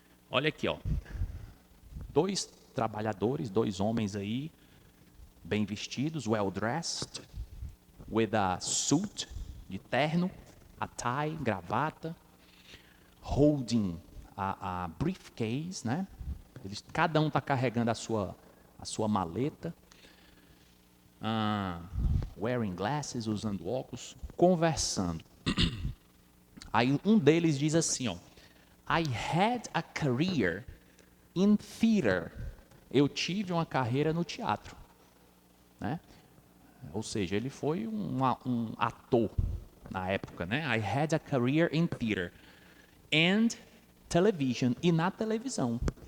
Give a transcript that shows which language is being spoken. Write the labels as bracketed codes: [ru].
[pt] Olha aqui, ó. 2 trabalhadores, 2 homens aí, bem vestidos, [en] well dressed, with a suit, [pt] de terno, [en] a tie, [pt] gravata, [en] holding a briefcase, [pt] né? Cada um está carregando a sua maleta, [en] wearing glasses, [pt] usando óculos, conversando. Aí um deles diz assim, ó, [en] I had a career in theater. [pt] Eu tive uma carreira no teatro, né? Ou seja, ele foi um ator na época, né? [en] I had a career in theater and television, [pt] e na televisão.